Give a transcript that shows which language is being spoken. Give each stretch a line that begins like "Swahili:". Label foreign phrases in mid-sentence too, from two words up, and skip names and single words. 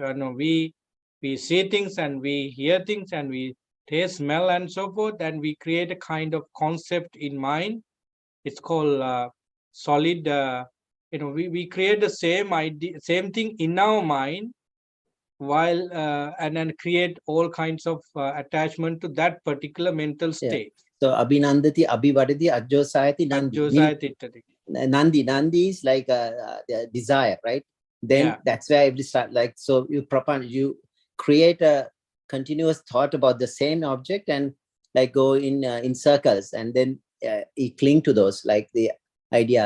English: We see things and we hear things and we taste, smell and so forth, and we create a kind of concept in mind. It's called solid, we create the same idea, same thing in our mind, while and then create all kinds of attachment to that particular mental state.
Pali: So abhinandati abhivadati ajjosayati nandi.
English: Nandi is like a desire, right? Then that's where every start, like, so you create a continuous thought about the same object and like go in circles, and then you cling to those, like the idea.